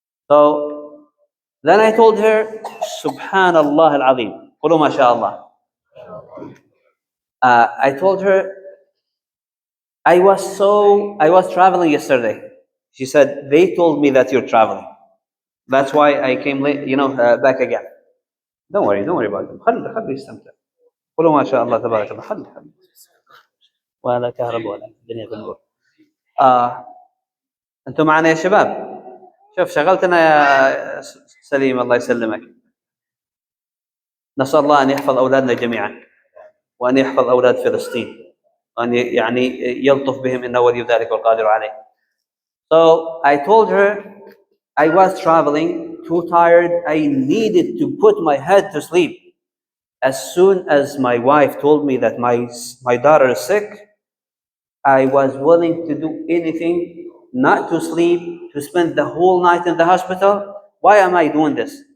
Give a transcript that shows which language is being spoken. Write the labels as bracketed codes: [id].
[en] So then I told her, [ar] Subhanallah al-Azim. Qulu ma sha Allah. [en] I told her, I was traveling yesterday. She said, they told me that you're traveling. That's why I came late, back again. Don't worry about them. [ar] خلي يستمتع. قولوا ما شاء الله تبارك الله. خلي ولا كهرباء ولا الدنيا بنور. انتم معنا يا شباب. شوف شغلتنا يا سليم الله يسلمك. نسأل الله أن يحفظ أولادنا جميعا وأن يحفظ أولاد فلسطين وأن يلطف بهم إنه ولي ذلك والقادر عليه. [en] So I told her I was traveling, too tired. I needed to put my head to sleep. As soon as my wife told me that my daughter is sick, I was willing to do anything not to sleep, to spend the whole night in the hospital. Why am I doing this?